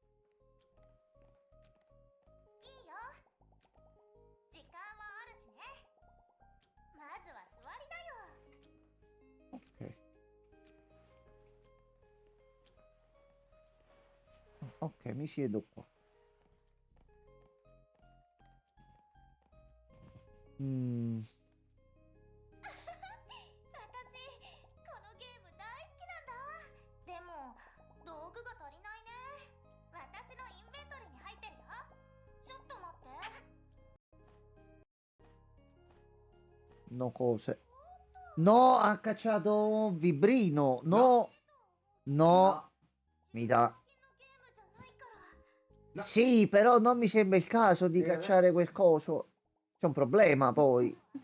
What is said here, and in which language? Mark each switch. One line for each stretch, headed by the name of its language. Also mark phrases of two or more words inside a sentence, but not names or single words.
Italian: Ok. Ok, mi siedo qua. Mm.
Japanese: このゲーム大好きなんだ。でも道具が足りないね。私のインベントリーに入ってるよ。ちょっと待って。
Italian: No cose. No, ha cacciato un vibrino. No. No. Mi dà. No. Sì, però non mi sembra il caso di cacciare quel coso. C'è un problema poi.